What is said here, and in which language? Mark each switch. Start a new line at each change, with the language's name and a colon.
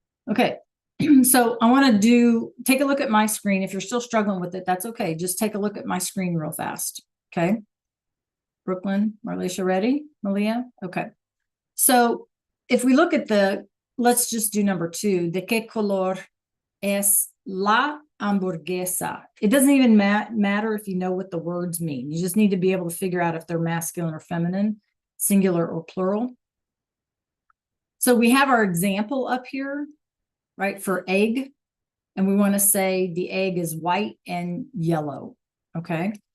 English: Okay, so I want to take a look at my screen. If you're still struggling with it, that's okay. Just take a look at my screen real fast. Okay. Brooklyn, Marlacia, ready? Malia? Okay. So if we look at let's just do number 2.
Spanish: ¿De qué color es la hamburguesa?
English: It doesn't even matter if you know what the words mean. You just need to be able to figure out if they're masculine or feminine, singular or plural. So we have our example up here, right, for egg. And we want to say the egg is white and yellow. Okay.